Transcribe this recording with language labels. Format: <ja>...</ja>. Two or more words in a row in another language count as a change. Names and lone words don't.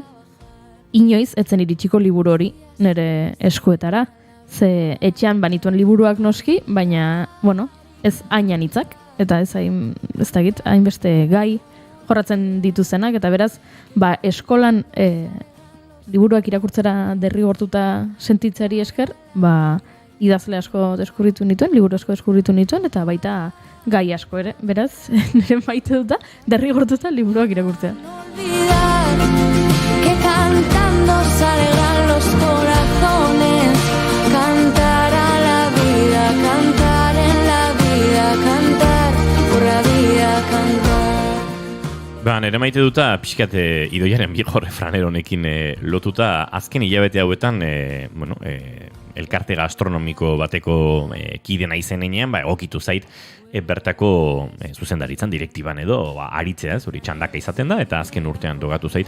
<eu>inoiz etzen iritsiko liburu hori nire eskuetara, ze etxean banituen liburuak noski, baina, ez hainan hitzak, eta ez dakit, hainbeste gai jorratzen dituzenak, eta beraz, eskolan liburuak irakurtzera derrigortuta sentitzeari esker, idazle asko deskurritu nituen, liburu asko deskurritu nituen, eta baita gai asko ere, beraz, nire maite duta derrigortuta liburuak irakurtzea.</eu> <es>Que cantando salgan los corazones, cantar a la vida, cantar en la vida, cantar por la vida, cantar.</es> <eu>Nire maite duta, pixkat Idoiaren</eu> <es>viejo refraner</es> <eu>honekin lotuta, azken hilabete hauetan, elkarte gastronomiko bateko kidena izenean, egokitu zait, bertako zuzendaritzan direktiban edo aritzea, hori txandaka izaten da, eta azken urtean dogatu zait.</eu>